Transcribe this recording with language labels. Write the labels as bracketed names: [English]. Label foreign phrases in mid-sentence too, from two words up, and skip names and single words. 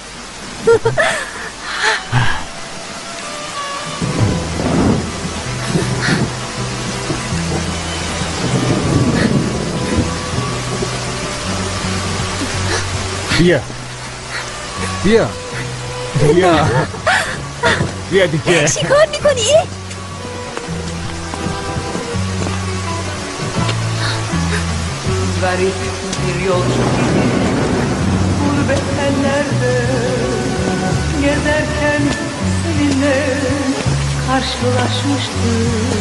[Persian] بیا بیا بیا بیا دیگه. چی کار میکنی؟ [Turkish] Garip bir yolcu gibi gurbet ellerde gezerken seninle karşılaşmıştık.